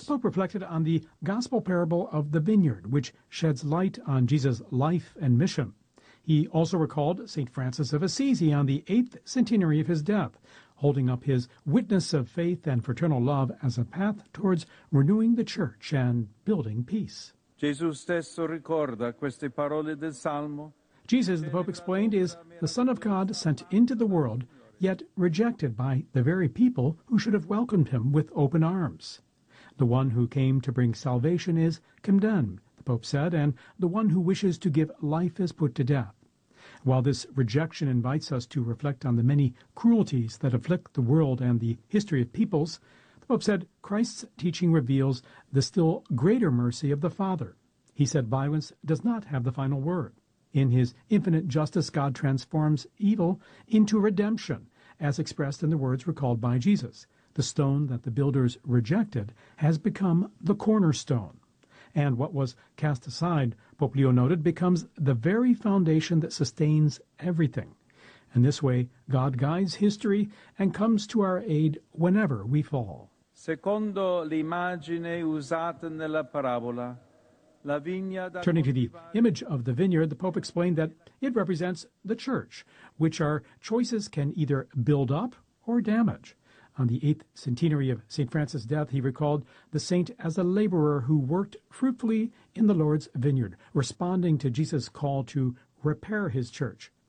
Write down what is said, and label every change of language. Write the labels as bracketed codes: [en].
[en] The Pope reflected on the Gospel parable of the vineyard, which sheds light on Jesus' life and mission. He also recalled St. Francis of Assisi on the 8th centenary of his death, holding up his witness of faith and fraternal love as a path towards renewing the church and building peace. [it] Jesus stesso ricorda queste parole del Salmo. [en] Jesus, the Pope explained, is the Son of God sent into the world, yet rejected by the very people who should have welcomed him with open arms. The one who came to bring salvation is condemned, the Pope said, and the one who wishes to give life is put to death. While this rejection invites us to reflect on the many cruelties that afflict the world and the history of peoples, the Pope said Christ's teaching reveals the still greater mercy of the Father. He said violence does not have the final word. In his infinite justice, God transforms evil into redemption, as expressed in the words recalled by Jesus. The stone that the builders rejected has become the cornerstone. And what was cast aside, Pope Leo noted, becomes the very foundation that sustains everything. And this way, God guides history and comes to our aid whenever we fall. [it] Secondo l'immagine usata nella parabola, la vigna da... [en] Turning to the image of the vineyard, the Pope explained that it represents the church, which our choices can either build up or damage. On the 8th centenary of St. Francis' death, he recalled the saint as a laborer who worked fruitfully in the Lord's vineyard, responding to Jesus' call to repair his church.